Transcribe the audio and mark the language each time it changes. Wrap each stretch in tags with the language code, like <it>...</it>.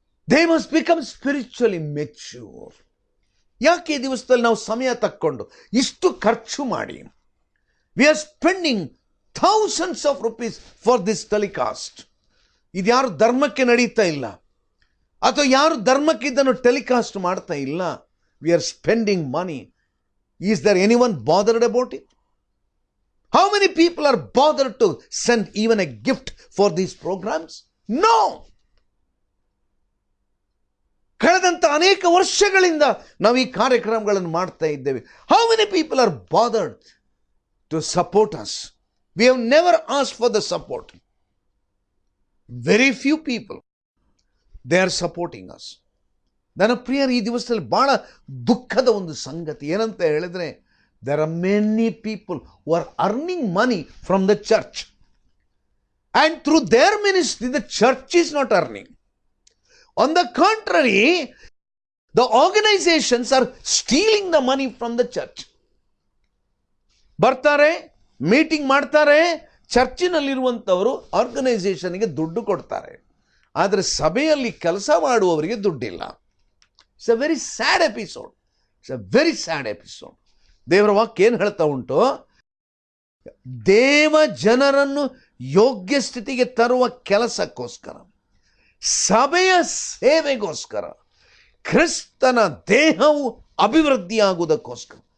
<en>They must become spiritually mature.</en> <kn>ಯಾಕೆ ಈ ದಿವಸದಲ್ಲಿ ನಾವು ಸಮಯ ತಕ್ಕೊಂಡು ಇಷ್ಟು ಖರ್ಚು ಮಾಡಿ,</kn> <en>We are spending thousands of rupees for this telecast.</en> <kn>ಇದು ಯಾರು ಧರ್ಮಕ್ಕೆ ನಡೀತಾ ಇಲ್ಲ, ಅಥವಾ ಯಾರು ಧರ್ಮಕ್ಕೆ ಇದನ್ನು ಟೆಲಿಕಾಸ್ಟ್ ಮಾಡ್ತಾ ಇಲ್ಲ.</kn> <en>We are spending money. Is there anyone bothered about it? How many people are bothered to send even a gift for these programs? No.</en> <kn>ಕಳೆದಂತ ಅನೇಕ ವರ್ಷಗಳಿಂದ ನಾವು ಈ ಕಾರ್ಯಕ್ರಮಗಳನ್ನು ಮಾಡ್ತಾ ಇದ್ದೇವೆ.</kn> <en>How many people are bothered to support us? We have never asked for the support. Very few people, they are supporting us.</en> <kn>ನನ್ನ ಪ್ರಿಯರು, ಈ ದಿವಸದಲ್ಲಿ ಬಹಳ ದುಃಖದ ಒಂದು ಸಂಗತಿ ಏನಂತ ಹೇಳಿದ್ರೆ,</kn> <en>there are many people who are earning money from the church, and through their ministry the church is not earning. On the contrary, the organizations are stealing the money from the church.</en> <kn>ಬರ್ತಾರೆ, meeting ಮಾಡ್ತಾರೆ, ಚರ್ಚಿನಲ್ಲಿರುವಂಥವರು ಆರ್ಗನೈಸೇಷನ್ಗೆ ದುಡ್ಡು ಕೊಡ್ತಾರೆ, ಆದರೆ ಸಭೆಯಲ್ಲಿ ಕೆಲಸ ಮಾಡುವವರಿಗೆ ದುಡ್ಡಿಲ್ಲ.</kn> <en>It's a very sad episode. It's a very sad episode.</en> <kn>ದೇವರ ವಾಕ್ಯ ಏನು ಹೇಳ್ತಾ ಉಂಟು? ದೇವ ಜನರನ್ನು ಯೋಗ್ಯ ಸ್ಥಿತಿಗೆ ತರುವ ಕೆಲಸಕ್ಕೋಸ್ಕರ, ಸಭೆಯ ಸೇವೆಗೋಸ್ಕರ, ಕ್ರಿಸ್ತನ ದೇಹವು ಅಭಿವೃದ್ಧಿಯಾಗುವುದಕ್ಕೋಸ್ಕರ.</kn>